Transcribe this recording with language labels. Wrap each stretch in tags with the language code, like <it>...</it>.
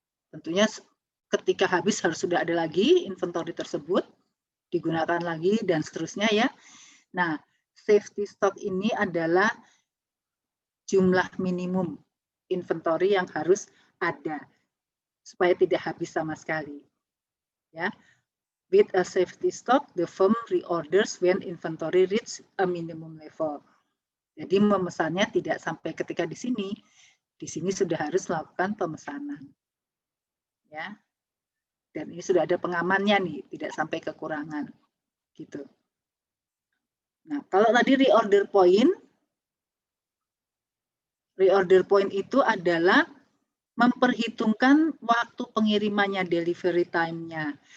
<id>Tentunya ketika habis harus sudah ada lagi inventory tersebut, digunakan lagi dan seterusnya ya. Nah, safety stock ini adalah jumlah minimum inventory yang harus ada supaya tidak habis sama sekali. Ya.</id> <en>With a safety stock, the firm reorders when inventory reach a minimum level.</en> <id>Jadi memesannya tidak sampai ketika di sini sudah harus melakukan pemesanan. Ya. Dan ini sudah ada pengamannya nih, tidak sampai kekurangan. Gitu. Nah, kalau tadi reorder point itu adalah memperhitungkan waktu pengirimannya, delivery time-nya.</id>